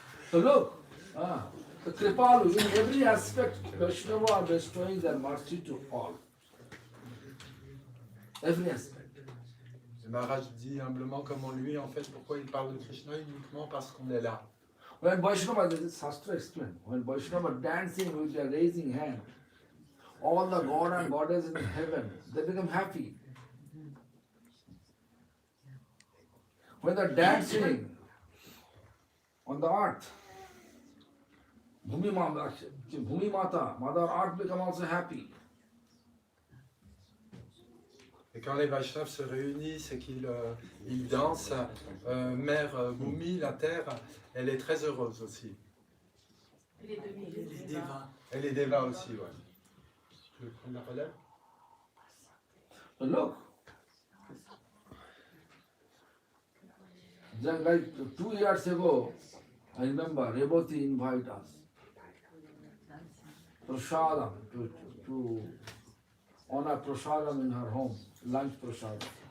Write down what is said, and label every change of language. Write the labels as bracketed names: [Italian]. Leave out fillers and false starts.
[English] So look, the Kripalu, in every aspect, Vaishnava are bestowing their mercy to all. Every aspect. [French] Et Maharaj dit humblement comment lui, en fait, pourquoi il parle de Krishna uniquement parce qu'on est là. [English] When Vaishnava, this is Shastra explained, when Vaishnava dancing with their raising hand, all the god and goddess in heaven, they become happy. When they're dancing on the earth, Bhumi Mata, Mother Earth become also happy. [French] Et quand les Vaishnavas se réunissent et qu'ils dansent, Mère Bhumi, la terre, elle est très heureuse aussi. Les devas. Et les devas aussi, ouais. Tu veux prendre la relève? [English] So look, just like 2 years ago, I remember Reboti invited us prasadam to honor prasadam in her home, lunch prasadam.